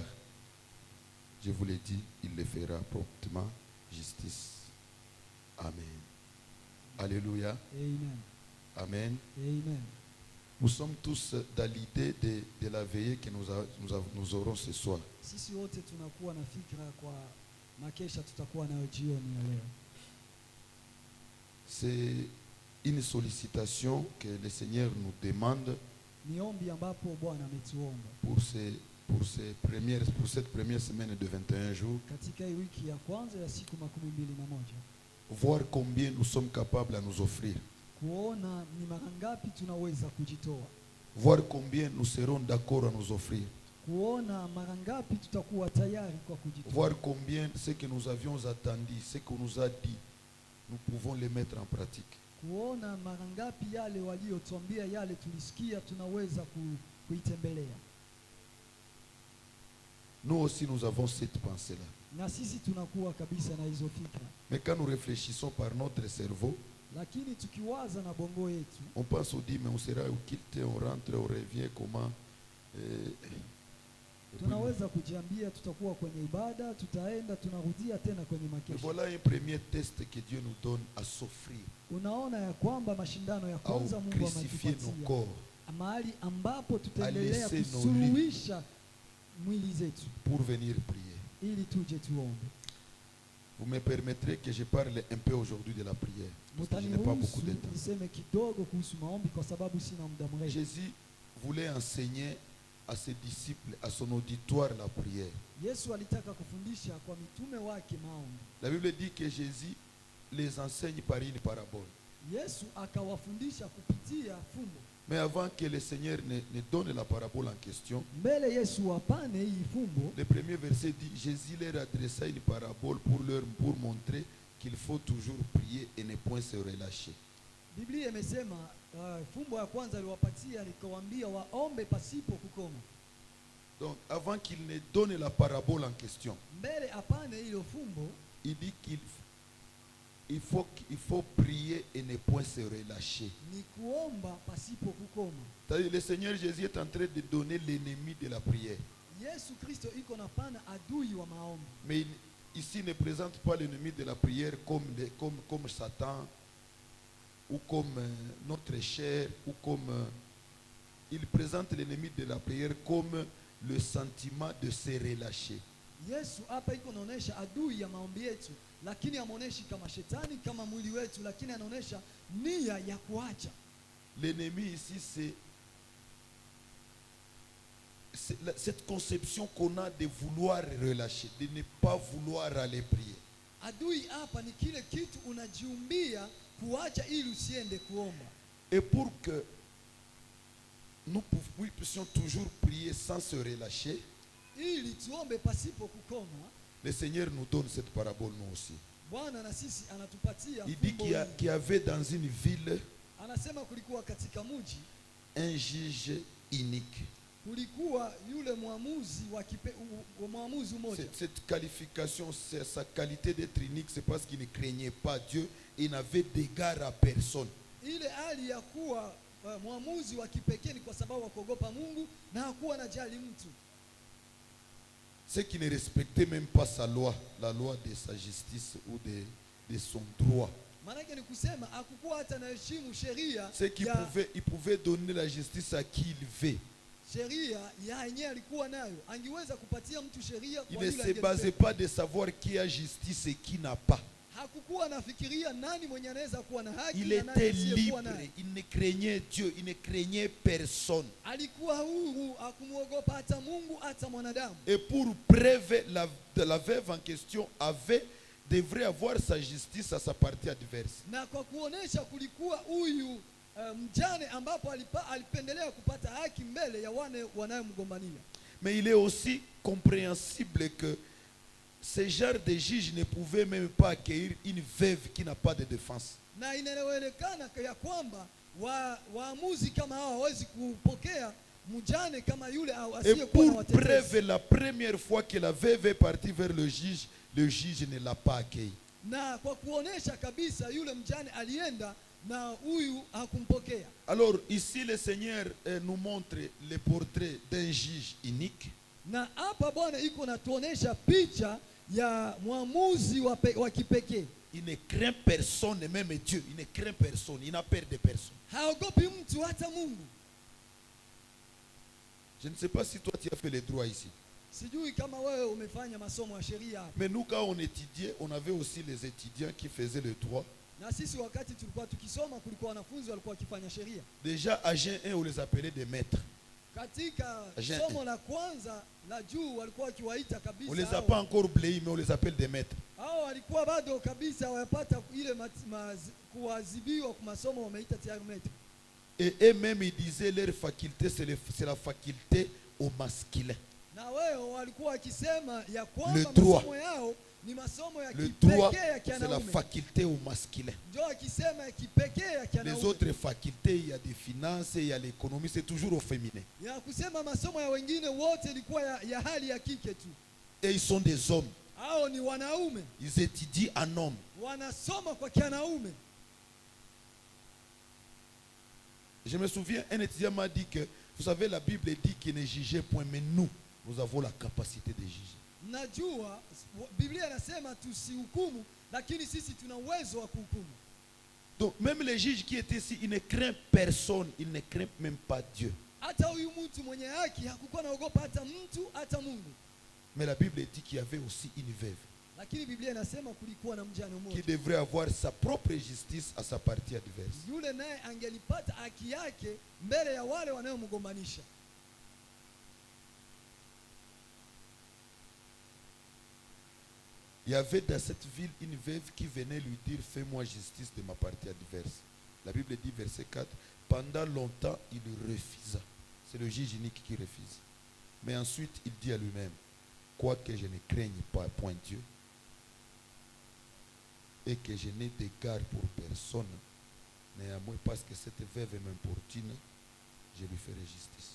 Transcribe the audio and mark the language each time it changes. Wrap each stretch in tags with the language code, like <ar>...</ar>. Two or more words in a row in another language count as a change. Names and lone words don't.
<fr>Je vous l'ai dit, il le fera promptement justice. Amen. Alléluia. Amen. Amen. Amen. Nous sommes tous dans l'idée de la veillée que nous aurons ce soir.</fr> <sw>Sisi wote tunakuwa na fikra kwa makesha tutakuwa nayo jioni ya leo.</sw> <fr>C'est une sollicitation que le Seigneur nous demande</fr> <sw>Ni ombi ambapo Bwana ametuomba</sw> <fr>pour cette première semaine de 21 jours.</fr> <sw>katika hii wiki ya kwanza ya siku 21,</sw> <fr>Voir combien nous sommes capables à nous offrir.</fr> <sw>kuona ni mara ngapi tunaweza kujitoa,</sw> <fr>Voir combien nous serons d'accord à nous offrir.</fr> <sw>kuona mara ngapi tutakuwa tayari kwa kujitoa,</sw> <fr>Voir combien ce que nous avions attendu, ce qu'on nous a dit, nous pouvons le mettre en pratique.</fr> <sw>kuona mara ngapi yale waliotuambia, yale tulisikia tunaweza kuitembelea.</sw> <fr>Nous aussi, nous avons cette pensée-là.</fr> <sw>Na sisi tunakuwa kabisa na hizo fikra,</sw> <fr>Mais quand nous réfléchissons par notre cerveau,</fr> <sw>lakini tukiwaza na bongo yetu</sw> <fr>on pense au dit, mais on sera quitté, on rentre, on revient, comment</fr> <sw>tunaweza kujiambia tutakuwa kwenye ibada, tutaenda tunarudia tena kwenye</sw> <fr>Mais</fr> <sw>makesha.</sw> <fr>voilà un premier test que Dieu nous donne à s'offrir,</fr> <sw>Unaona ya kwamba mashindano ya</sw> <fr>à</fr> <sw>kwanza Mungu</sw> <fr>crucifier nos</fr> <sw>ametupatia</sw> <fr>corps</fr> <sw>mahali ambapo tutaendelea</sw> <fr>laisser nos</fr> <sw>kusuluhisha mwili zetu</sw> <fr>pour venir prier.</fr> <sw>ili tuje tuombe.</sw> <fr>Vous me permettrez que je parle un peu aujourd'hui de la prière, parce que je n'ai pas beaucoup de</fr> <sw>Mtaniruhusu</sw> <fr>temps.</fr> <sw>niseme kidogo kuhusu maombi kwa sababu sina muda mrefu.</sw> <fr>Jésus voulait enseigner à ses disciples, à son auditoire, la prière.</fr> <sw>Yesu alitaka kufundisha kwa mitume wake maombi.</sw> <fr>La Bible dit que Jésus les enseigne par une parabole.</fr> <sw>Yesu akawafundisha kupitia fumbo.</sw> <fr>Mais avant que le Seigneur ne donne la parabole en question,</fr> <sw>Mbele Yesu apane hii fumbo,</sw> <fr>le premier verset dit, Jésus leur adressa une parabole pour montrer qu'il faut toujours prier et ne point se relâcher.</fr> <sw>Biblia imesema fumbo ya kwanza aliwapatia nikawaambia waombe pasipo kukoma.</sw> <fr>Donc avant qu'il ne donne la parabole en question,</fr> <sw>Mbele apane hilo fumbo,</sw> <fr>il dit qu'il faut prier et ne point se relâcher.</fr> <sw>ni kuomba pasipo kukoma.</sw> <fr>C'est-à-dire, le Seigneur Jésus est en train de donner l'ennemi de la prière.</fr> <sw>Yesu Kristo iko na pana adui wa maombi.</sw> <fr>Mais ici ne présente pas l'ennemi de la prière comme Satan ou comme notre chair ou comme il présente l'ennemi de la prière comme le sentiment de se relâcher.</fr> <sw>Yesu hapa iko naonesha adui ya maombi yetu, lakini amoneshi kama shetani kama mwili wetu, lakini anaonesha nia ya kuacha.</sw> <fr>L'ennemi ici cette conception qu'on a de vouloir relâcher, de ne pas vouloir aller prier.</fr> <sw>Adui hapa ni kile kitu unajiumbia kuacha ili usiende kuomba.</sw> <fr>Et pour que nous puissions toujours prier sans se relâcher,</fr> <sw>Ili tuombe pasipo kukoma,</sw> <fr>le Seigneur nous donne cette parabole nous aussi.</fr> <sw>Bwana na sisi anatupatia</sw> <fr>Il dit</fr> <sw>fumbo</sw> <fr>qu'il</fr> <sw>hili.</sw> <fr>y avait dans une ville</fr> <sw>Anasema kulikuwa katika mji,</sw> <fr>un juge unique.</fr> <sw>kulikuwa yule mwamuzi mwamuzi mmoja.</sw> <fr>Cette qualification, c'est sa qualité d'être unique, c'est parce qu'il ne craignait pas Dieu et il n'avait d'égard à personne.</fr> <sw>Ile hali ya kuwa mwamuzi wa kipekee ni kwa sababu akuogopa Mungu na hakuwa anajali mtu.</sw> <fr>C'est qu'il ne respectait même pas sa loi, la loi de sa justice ou de son droit.</fr> <sw>Maana ni kusema hakukuwa hata anaheshimu sheria.</sw> <fr>C'est qu'il pouvait donner la justice à qui il veut.</fr> <sw>Sheria ya yenyewe alikuwa nayo, angeweza kupatia mtu sheria</sw> <fr>Il</fr> <sw>kwa</sw> <fr>ne</fr> <sw>yule</sw> <fr>se basait</fr> <sw>angependa.</sw> <fr>pas de savoir qui a justice et qui n'a pas.</fr> <sw>Hakukuwa anafikiria nani mwenye anaweza kuwa na haki</sw> <fr>Il</fr> <sw>na nani</sw> <fr>était</fr> <sw>asiyekuwa</sw> <fr>libre,</fr> <sw>nayo.</sw> <fr>il ne craignait Dieu, il ne craignait personne.</fr> <sw>Alikuwa huru, hakumuogopa hata Mungu hata mwanadamu.</sw> <fr>Et pour preuve, la veuve en question devrait avoir sa justice à sa partie adverse.</fr> <sw>Na kwa kuonesha kulikuwa huyu mjane ambapo alipendelea kupata haki mbele ya wane wanayomgombania.</sw> <fr>Mais il est aussi compréhensible que ce genre de juge ne pouvait même pas accueillir une veuve qui n'a pas de défense.</fr> <sw>Na inaelewekana ya kwamba waamuzi kama hao hawezi kupokea mjane kama yule</sw> <fr>Et</fr> <sw>asiyekuwa na</sw> <fr>pour</fr> <sw>watetezi.</sw> <fr>preuve, la première fois que la veuve est partie vers le juge ne l'a pas accueilli.</fr> <sw>Na kwa kuonesha kabisa yule mjane alienda na huyu hakumpokea.</sw> <fr>Alors ici le Seigneur nous montre le portrait d'un juge unique.</fr> <sw>Na hapa Bwana iko natuonesha picha ya mwamuzi wa kipekee.</sw> <fr>Il ne craint personne, même Dieu. Il ne craint personne. Il n'a peur de personne.</fr> <sw>Haogopi mtu hata Mungu.</sw> <fr>Je ne sais pas si toi tu as fait les droits ici.</fr> <sw>Sijui kama wewe umefanya masomo ya sheria hapa.</sw> <fr>Mais nous quand on étudiait, on avait aussi les étudiants qui faisaient le droit.</fr> <sw>Na sisi wakati tulikuwa tukisoma kulikuwa wanafunzi walikuwa wakifanya sheria.</sw> <fr>Déjà à Jean 1, on les appelait des maîtres.</fr> <sw>Katika Jean somo la kwanza la juu walikuwa wakiwaita kabisa.</sw> <fr>On les a pas encore bléis, mais on les appelle des maîtres.</fr> <sw>Hao walikuwa bado kabisa wapata ile kuadhibiwa kwa masomo wameita tayari maître.</sw> <fr>Et eux-mêmes ils disaient leur faculté c'est la faculté au masculin.</fr> <sw>Na wao walikuwa wakisema ya</sw> <fr>Le</fr> <sw>kwamba</sw> <fr>droit.</fr> <sw>masomo yao ni masomo ya</sw> <fr>Le droit,</fr> <sw>kipekee ya</sw> <fr>c'est la</fr> <sw>kianaume.</sw> <fr>faculté au masculin.</fr> <sw>Ndio akisema ya kipekee ya</sw> <fr>Les</fr> <sw>kianaume.</sw> <fr>autres facultés, il y a des finances, il y a l'économie, c'est toujours au féminin.</fr> <sw>Ya kusema masomo ya wengine wote ilikuwa ya hali ya kike tu.</sw> <fr>Et ils sont des hommes.</fr> <sw>Hao ni wanaume.</sw> <fr>Ils étudient en homme.</fr> <sw>Wanasoma kwa kianaume.</sw> <fr>Je me souviens, un étudiant m'a dit que, vous savez, la Bible dit qu'il ne jugeait point, mais nous avons la capacité de juger.</fr> <sw>Najua Biblia inasema tusihukumu, lakini sisi tuna uwezo wa kuhukumu.</sw> <fr>Donc, même les juges qui étaient ici, ils ne craignent personne, ils ne craignent même pas Dieu.</fr> <sw>Hata huyu mtu mwenye haki hakukuwa naogopa hata mtu hata Mungu.</sw> <fr>Mais la Bible dit qu'il y avait aussi une veuve</fr> <sw>Lakini Biblia inasema kulikuwa na mjane</sw> <fr>qui</fr> <sw>mmoja.</sw> <fr>devrait avoir sa propre justice à sa partie adverse.</fr> <sw>Yule naye angelipata haki yake mbele ya wale wanayomgombanisha.</sw> <fr>Il y avait dans cette ville une veuve qui venait lui dire « Fais-moi justice de ma partie adverse ». La Bible dit, verset 4, pendant longtemps, il refusa. C'est le juge unique qui refuse. Mais ensuite, il dit à lui-même, quoique je ne craigne pas point Dieu, et que je n'ai d'égard pour personne, néanmoins, parce que cette veuve m'importune, je lui ferai justice.</fr>